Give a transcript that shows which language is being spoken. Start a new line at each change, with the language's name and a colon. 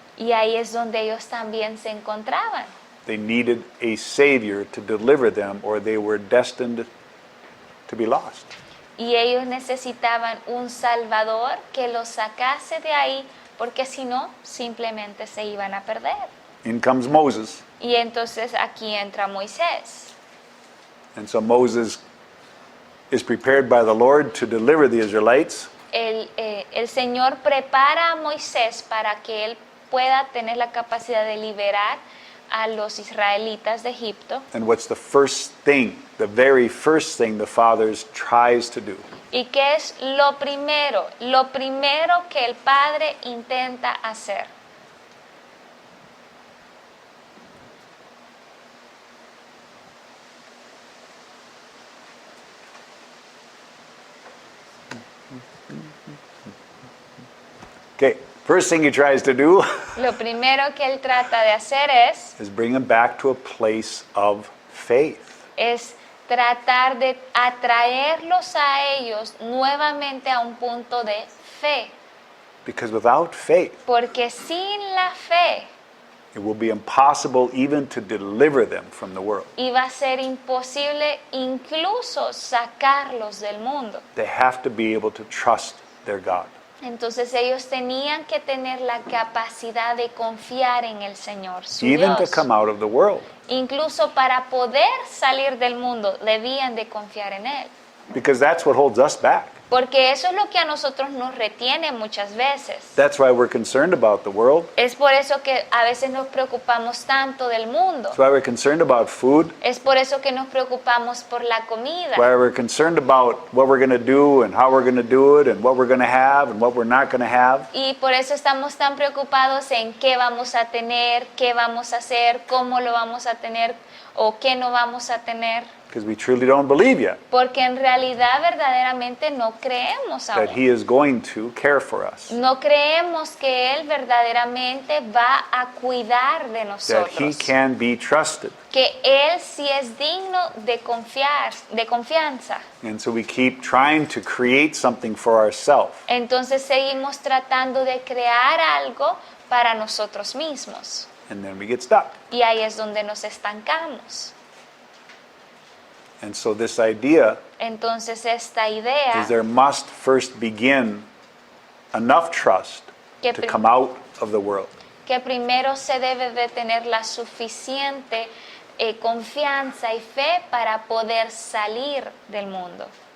Spanish: Y ahí es donde ellos también se encontraban.
English: They needed a Savior to deliver them, or they were destined to be lost.
Spanish: Y ellos necesitaban un Salvador que los sacase de ahí, porque si no, simplemente se iban a perder.
English: In comes Moses.
Spanish: Y entonces aquí entra Moisés.
English: And so Moses is prepared by the Lord to deliver the Israelites.
Spanish: El Señor prepara a Moisés para que él pueda tener la capacidad de liberar a los israelitas de Egipto.
English: And what's the first thing, the very first thing the Father tries to do?
Spanish: ¿Y qué es lo primero? Lo primero que el Padre intenta hacer.
English: Okay, first thing he tries to do
Spanish: Lo primero que él trata de hacer
English: is bring them back to a place of faith.
Spanish: es tratar de atraerlos a ellos nuevamente a un punto de fe.
English: Because without faith,
Spanish: Porque sin la fe
English: it will be impossible even to deliver them from the world.
Spanish: iba a ser imposible incluso sacarlos del mundo.
English: They have to be able to trust their God.
Spanish: Entonces ellos tenían que tener la capacidad de confiar en el Señor, su
English: Even to
Spanish: Dios.
English: come out of the world.
Spanish: Incluso para poder salir del mundo, debían de confiar en Él.
English: Because that's what holds us back.
Spanish: Porque eso es lo que a nosotros nos retiene muchas veces.
English: That's why we're concerned about the world.
Spanish: Es por eso que a veces nos preocupamos tanto del mundo.
English: That's why we're concerned about food.
Spanish: Es por eso que nos preocupamos por la comida.
English: Why we're concerned about what we're going to do and how we're going to do it and what we're going to have and what we're not going to have.
Spanish: Y por eso estamos tan preocupados en qué vamos a tener, qué vamos a hacer, cómo lo vamos a tener o qué no vamos a tener.
English: Because we truly don't believe yet
Spanish: Porque en realidad verdaderamente no creemos
English: that
Spanish: aún.
English: He is going to care for us.
Spanish: No creemos que Él verdaderamente va a cuidar de nosotros.
English: can be trusted.
Spanish: Que Él sí es digno de confiar, de confianza.
English: And so we keep trying to create something for ourselves.
Spanish: Entonces seguimos tratando de crear algo para nosotros mismos.
English: And then we get stuck.
Spanish: Y ahí es donde nos estancamos.
English: And so this idea
Spanish: Entonces esta idea
English: is there must first begin enough trust
Spanish: Que
English: to
Spanish: prim-
English: come out of the world.
Spanish: que primero se debe de tener la suficiente confianza y fe para poder salir del mundo.